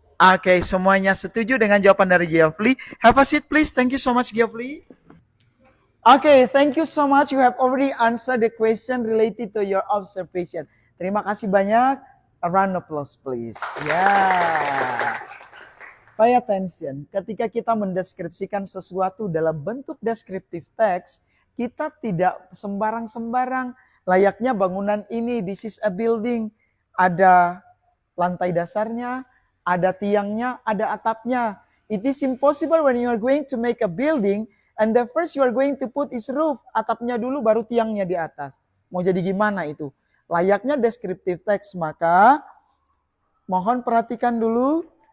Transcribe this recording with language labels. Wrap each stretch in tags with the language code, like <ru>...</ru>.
<id>Okay, semuanya setuju dengan jawaban dari Geoffrey.</id> <en>Have a seat, please. Thank you so much, Geoffrey. Okay, thank you so much. You have already answered the question related to your observation.</en> <id>Terima kasih banyak.</id> <en>A round of applause, please. Yeah. Pay attention.</en> <id>Ketika kita mendeskripsikan sesuatu dalam bentuk descriptive text, kita tidak sembarang-sembarang. Layaknya bangunan ini,</id> <en>this is a building.</en> <id>Ada lantai dasarnya, ada tiangnya, ada atapnya.</id> <en>It is impossible when you are going to make a building, and the first you are going to put is roof.</en> <id>Atapnya dulu, baru tiangnya di atas. Mau jadi gimana itu? Layaknya descriptive text, maka mohon perhatikan dulu.</id>